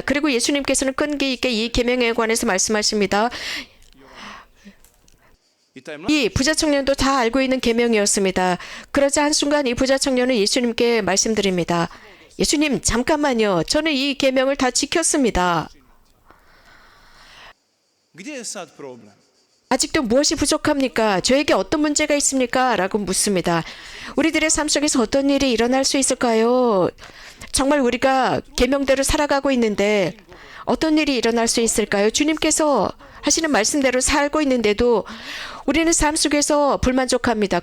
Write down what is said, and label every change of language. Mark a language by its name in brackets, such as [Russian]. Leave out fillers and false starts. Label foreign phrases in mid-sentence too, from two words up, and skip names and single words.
[Korean] 그리고 예수님께서는 끈기 있게 이 계명에 관해서 말씀하십니다. 이 부자 청년도 다 알고 있는 계명이었습니다. 그러자 한순간 이 부자 청년은 예수님께 말씀드립니다. 예수님, 잠깐만요. 저는 이 계명을 다 지켰습니다. [Croatian] gdje je sad problem? [Korean] 아직도 무엇이 부족합니까? 저에게 어떤 문제가 있습니까? 라고 묻습니다. 우리들의 삶 속에서 어떤 일이 일어날 수 있을까요? 정말 우리가 계명대로 살아가고 있는데 어떤 일이 일어날 수 있을까요? 주님께서 하시는 말씀대로 살고 있는데도 우리는 삶 속에서 불만족합니다.